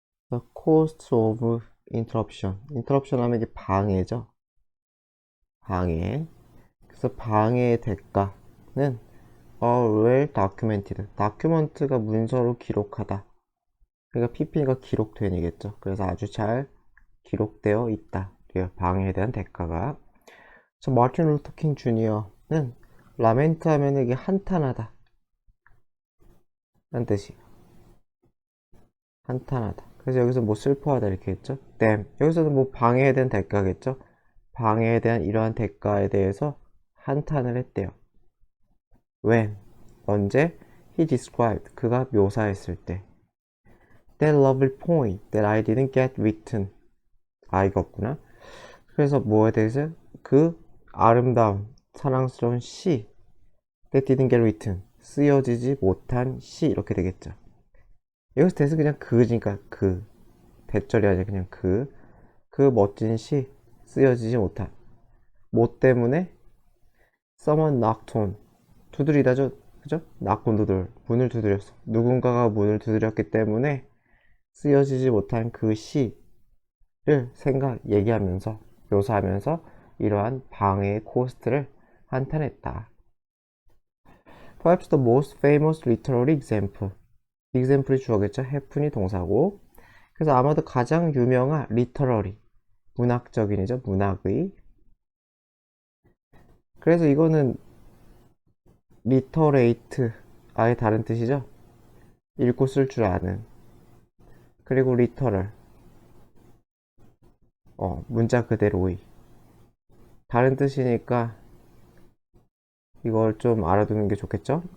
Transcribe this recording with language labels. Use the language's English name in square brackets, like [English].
[English] The cost of interruption. [Korean] interruption 하면 이게 방해죠. 방해. 그래서 방해의 대가는 [English] are well documented. [Korean] document가 문서로 기록하다. 그러니까 pp가 기록된이겠죠. 그래서 아주 잘 기록되어 있다. 방해에 대한 대가가. 자, 마틴 루터 킹 주니어는 라멘트 하면 이게 한탄하다 라는 뜻이에요. 한탄하다. 그래서 여기서 뭐 슬퍼하다 이렇게 했죠. [English] damn. [Korean] 여기서는 뭐 방해에 대한 대가겠죠. 방해에 대한 이러한 대가에 대해서 한탄을 했대요. [English] when. [Korean] 언제? [English] he described. [Korean] 그가 묘사했을 때. [English] that lovely poem that I didn't get written. [Korean] 아, 이거 없구나. 그래서 뭐에 대해서? 그 아름다운 사랑스러운 시 [English] that didn't get written. [Korean] 쓰여지지 못한 시 이렇게 되겠죠. 여기서 대해서 그냥 그니까 그 대절이 아니라 그냥 그 멋진 시 쓰여지지 못한 뭐 때문에 [English] someone knocked on [Korean] 두드리다죠. 그죠? [English] knock on the door [Korean] 문을 두드렸어. 누군가가 문을 두드렸기 때문에 쓰여지지 못한 그 시를 얘기하면서 묘사하면서 이러한 방해의 코스트를 한탄했다. [English] Perhaps the most famous literary example. [Korean] example이 주어겠죠. happen이 동사고. 그래서 아마도 가장 유명한 literary 문학적인이죠. 문학의. 그래서 이거는 literate 아예 다른 뜻이죠. 읽고 쓸 줄 아는. 그리고 literal 문자 그대로의 다른 뜻이니까 이걸 좀 알아두는 게 좋겠죠.